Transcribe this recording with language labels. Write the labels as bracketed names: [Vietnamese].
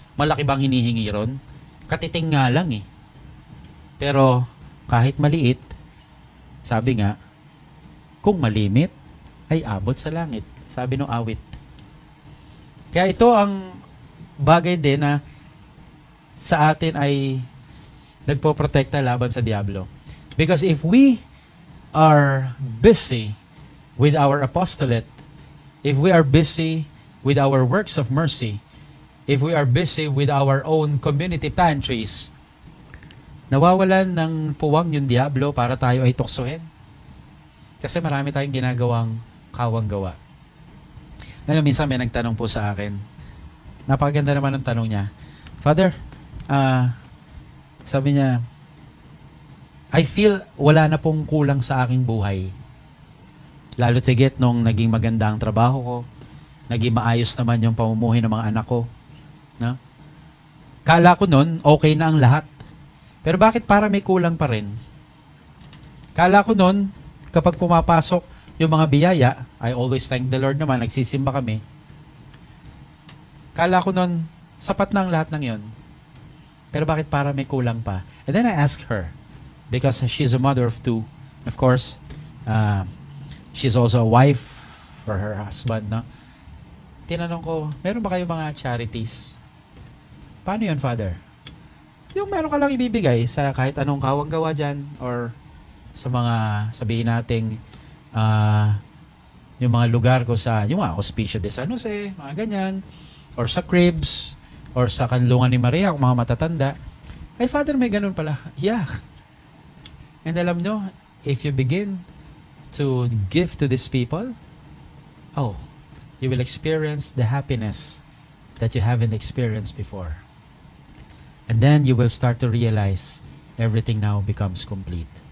[Filipino] Malaki bang hinihingi ron? Katiting nga lang eh. Pero kahit maliit, sabi nga, kung malimit, ay abot sa langit. Sabi ng awit. Kaya ito ang bagay din na sa atin ay nagpoprotekta laban sa diablo. [English] Because if we are busy with our apostolate, if we are busy with our works of mercy, if we are busy with our own community pantries, [Filipino] nawawalan ng puwang yung diablo para tayo ay tuksohin. Kasi marami tayong ginagawang kawang gawa. Ngayon, minsan may nagtanong po sa akin. Napakaganda naman ang tanong niya. Father, sabi niya, [English] I feel [Filipino] wala na pong kulang sa aking buhay. Lalo tigit nung naging maganda ang trabaho ko, naging maayos naman yung pamumuhay ng mga anak ko. No? Kala ko nun, okay na ang lahat. Pero bakit para may kulang pa rin? Kala ko nun, kapag pumapasok yung mga biyaya, [English] I always thank the Lord [Filipino] naman, nagsisimba kami. Kala ko nun, sapat na ang lahat ng yon. Pero bakit para may kulang pa? [English] And then I asked her, because she's a mother of 2, of course, she's also a wife for her husband, no? [Filipino] Tinanong ko, meron ba kayo mga charities? Paano yun, Father? Yung meron ka lang ibibigay sa kahit anong kawang gawa dyan or sa mga, sabihin nating, yung mga lugar ko sa, yung mga Hospicio de San Jose, mga ganyan, or sa Cribs, or sa Kanlungan ni Maria, kung mga matatanda. Ay, Father, may ganun pala. Yeah. [English] And [Filipino] alam nyo, [English] if you begin to give to these people, oh, you will experience the happiness that you haven't experienced before. And then you will start to realize everything now becomes complete.